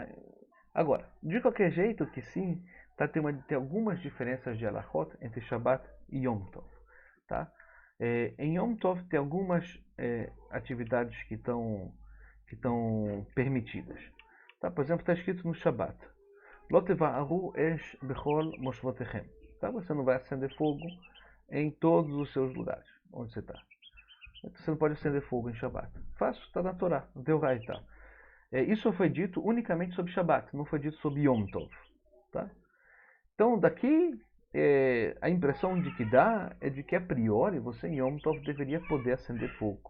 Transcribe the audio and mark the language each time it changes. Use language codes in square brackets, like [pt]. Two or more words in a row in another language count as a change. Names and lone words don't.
[pt] Agora, de qualquer jeito que sim, tá? Tem algumas diferenças de halachot entre Shabbat e Yom Tov. Tá? Em Yom Tov tem algumas atividades que estão permitidas. Tá? Por exemplo, está escrito no Shabbat: [he] לא תבערו אש בכל מושבותיכם. [pt] Tá? Você não vai acender fogo em todos os seus lugares onde você está. Você não pode acender fogo em Shabbat. Fácil, está na Torá, no Deoraita. Isso foi dito unicamente sobre Shabbat, não foi dito sobre Yom Tov. Tá? Então, daqui, a impressão de que dá é de que, a priori, você em Yom Tov deveria poder acender fogo.